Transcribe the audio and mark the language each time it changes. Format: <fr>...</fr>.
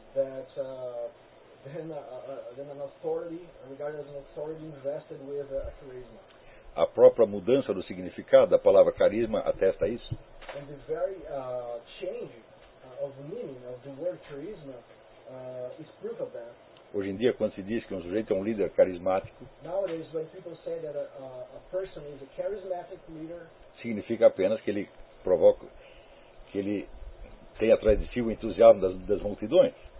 <en>That then an authority regarded as an authority invested with a charisma.</en> <pt>A própria mudança do significado da palavra carisma atesta isso.</pt> <en>And the very change of meaning of the word charisma is proof of that.</en> <pt>Hoje em dia, quando se diz que sujeito é líder carismático,</pt> <en>nowadays, when people say that a person is a charismatic leader,</en> <pt>significa apenas que ele provoca, que ele tem a tradição e o entusiasmo das multidões.</pt>